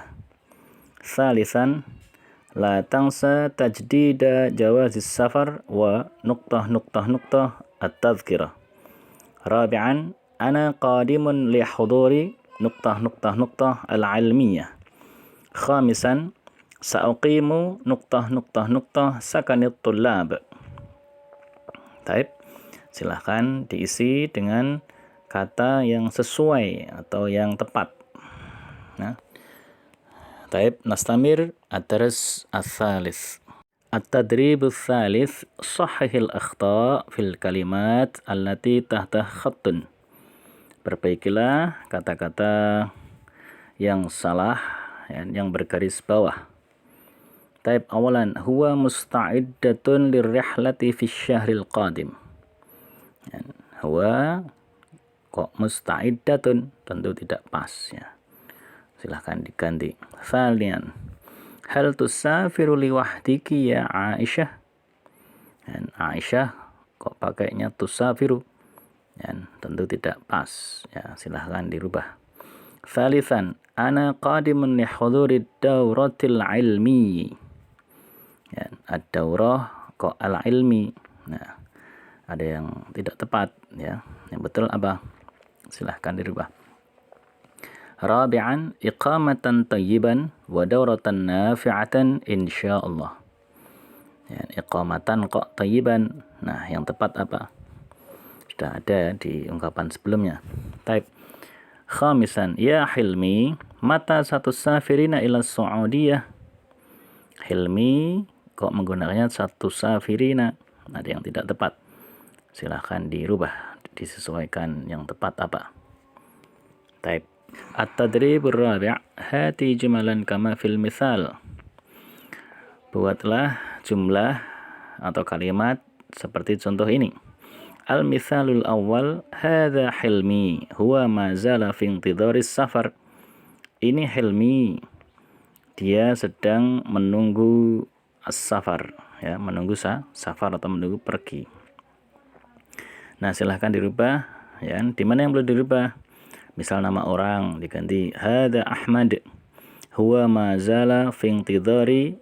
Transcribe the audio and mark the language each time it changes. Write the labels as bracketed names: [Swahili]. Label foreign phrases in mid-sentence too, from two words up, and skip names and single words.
[Arabic] ثالثا، لا تنسى تجديد جواز السفر التذكرة. رابعا، أنا قادم لحضور العلمية. خامسا، سأقيم سكن الطلاب. [Indonesian] Taib, silahkan diisi dengan kata yang sesuai atau yang tepat. Nah, taib, [Arabic] نستمر الدرس الثالث. التدريب الثالث صحح الأخطاء في الكلمات التي تحت خط. [Indonesian] Perbaikilah kata-kata yang salah yang bergaris bawah. [Arabic] طيب، أولاً، هو مستعدة للرحلة في الشهر القادم. [Indonesian] Huwa kok musta'iddatun, tentu tidak pas ya. Silahkan diganti. [Arabic] ثانياً، هل تسافر لوحدك يا عائشة? [Indonesian] Dan Aisyah kok pakainya tusafiru? Dan tentu tidak pas ya, silahkan dirubah. [Arabic] ثالثاً، أنا قادم لحضور دورة العلم. [Indonesian] Ya, ad-daurah kok al-ilmi. Nah, ada yang tidak tepat ya. Yang betul apa? Silahkan dirubah. [Arabic] رابعاً، إقامة طيبة ودورة نافعة إن شاء الله. [Indonesian] Ya, iqamatan kok tayyiban. Nah, yang tepat apa? Sudah ada di ungkapan sebelumnya. Taib. [Arabic] خامساً، يا حلمي، متى ستسافرين إلى السعودية. [Indonesian] Hilmi kok menggunakannya satu safirina. Ada yang tidak tepat. Silahkan dirubah, disesuaikan yang tepat apa. Taib. [Arabic] التدريب الرابع، هات جملاً كما في المثال. [Indonesian] Buatlah jumlah atau kalimat seperti contoh ini. [Arabic] المثال الأول، هذا حلمي، هو ما زال في انتظار السفر. [Indonesian] Ini Hilmi, dia sedang menunggu as-safar, ya, menunggu safar atau menunggu pergi. Nah, silahkan dirubah, ya. Di mana yang boleh dirubah? Misal nama orang diganti [Arabic] هذا أحمد، هو ما زال في انتظار.